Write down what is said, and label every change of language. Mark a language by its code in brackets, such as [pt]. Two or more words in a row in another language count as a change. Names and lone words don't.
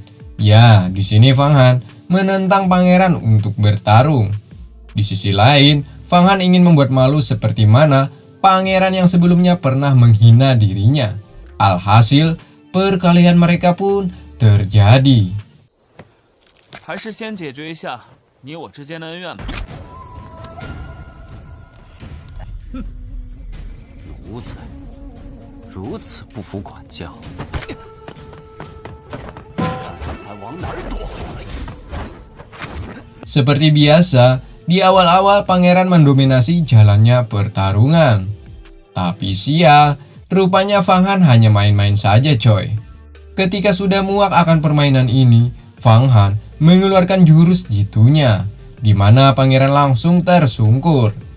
[id] Ya, di sini Fang Han menentang pangeran untuk bertarung. Di sisi lain, Fang Han ingin membuat malu seperti mana pangeran yang sebelumnya pernah menghina dirinya. Alhasil, perkelahian mereka pun terjadi. [zh] 还是先解决一下你我之间的恩怨吧。哼，如此不服管教，看还往哪儿躲？ [id] Seperti biasa, di awal-awal pangeran mendominasi jalannya pertarungan. Tapi sial, rupanya Fang Han hanya main-main saja coy. Ketika sudah muak akan permainan ini, Fang Han mengeluarkan jurus jitunya, di mana pangeran langsung tersungkur.